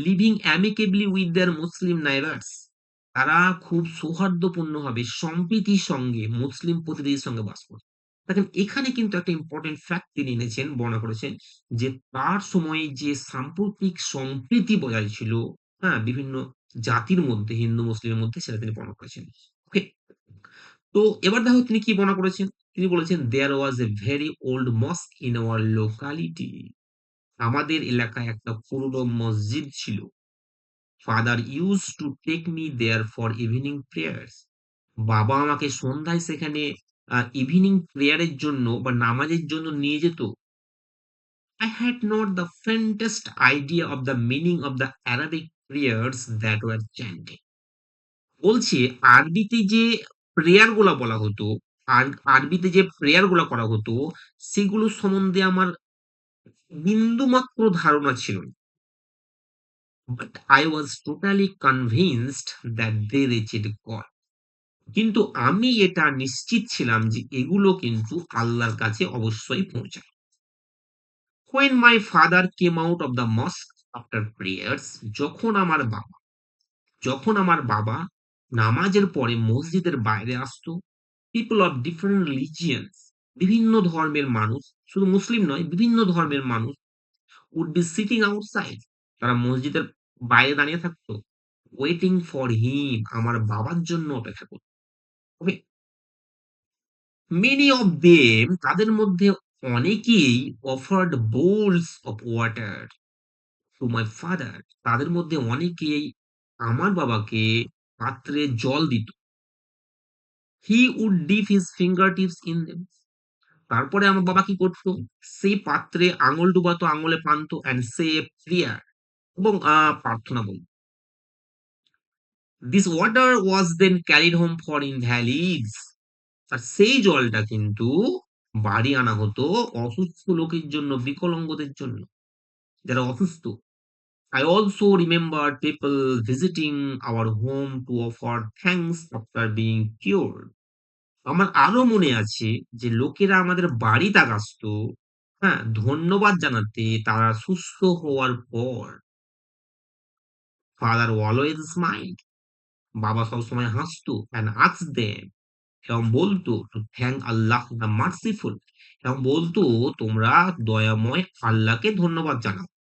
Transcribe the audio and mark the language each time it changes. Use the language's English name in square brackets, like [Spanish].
[English] living amicably with their Muslim neighbours, [Bangla] তারা খুব সৌহার্দ্যপূর্ণভাবে সম্প্রীতির সঙ্গে মুসলিম প্রতিবেশীর সঙ্গে বাস করত। দেখেন এখানে কিন্তু একটা ইম্পর্টেন্ট ফ্যাক্ট তিনি এনেছেন, বর্ণনা করেছেন যে তার সময়ে যে সাম্প্রতিক সম্প্রীতি বজায় ছিল, হ্যাঁ, বিভিন্ন জাতির মধ্যে, হিন্দু মুসলিমের মধ্যে, সেটা তিনি বর্ণনা করেছেন। ওকে? তো এবার দেখো তিনি কি বর্ণনা করেছেন। তিনি বলেছেন, [English] "There was a very old mosque in our locality." [Bangla] আমাদের এলাকায় একটা পুরনো মসজিদ ছিল। [English] Father used to take me there for evening prayers. [Bangla] বাবা আমাকে সন্ধ্যায় সেখানে ইভনিং প্রেয়ার এর জন্য বা নামাজের জন্য নিয়ে যেত। [English] I had not the faintest idea of the meaning of the Arabic prayers that were chanted. [Bangla] বলছে আরবিতে যে প্রেয়ার গুলা বলা হতো, আর আরবিতে যে প্রেয়ার গুলা করা হতো, সেগুলো সম্বন্ধে আমার বিন্দুমাত্র ধারণা ছিল না। [English] But I was totally convinced that they reached God. [Bangla] কিন্তু আমি এটা নিশ্চিত ছিলাম যে এগুলো কিন্তু আল্লাহর কাছে অবশ্যই পৌঁছায়। [English] When my father came out of the mosque after prayers, [Bangla] যখন আমার বাবা যখন আমার বাবা নামাজের পরে মসজিদের বাইরে আসতো, [English] people of different religions, [Bangla] বিভিন্ন ধর্মের মানুষ, শুধু মুসলিম নয়, বিভিন্ন ধর্মের মানুষ [English] would be sitting outside. [Bangla] তারা মসজিদের বাইরে দাঁড়িয়ে থাকতো, [English] waiting for him, [Bangla] আমার বাবার জন্য অপেক্ষা করত। ওকে? [English] Many of them, [Bangla] তাদের মধ্যে অনেকেই [English] offered bowls of water to my father. [Bangla] তাদের মধ্যে অনেকেই আমার বাবাকে পাত্রে জল দিত। [English] He would dip his fingertips in them. [Bangla] তারপরে আমার বাবা কি করত? সেই পাত্রে আঙুল ডুবাতো, আঙুলে পানতো [English] and say a prayer [Bangla] এবং প্রার্থনা বলত। [English] This water was then carried home for invalids. [Bangla] আর সেই জলটা কিন্তু বাড়ি আনা হতো অসুস্থ লোকের জন্য, বিকলাঙ্গদের জন্য, যারা অসুস্থ। [English] I also remember people visiting our home to offer thanks after being cured. [Bangla] আমার আরো মনে আছে যে লোকেরা আমাদের বাড়িতে আসতো, হ্যাঁ? ধন্যবাদ জানাতে তারা সুস্থ হওয়ার পর। [English] Father always smiled. [Bangla] বাবা সবসময় হাসতো [English] and asked them, [Bangla] এবং বলতো [English] to thank Allah the merciful, [Bangla] এবং বলতো তোমরা দয়াময় আল্লাহকে ধন্যবাদ জানাও।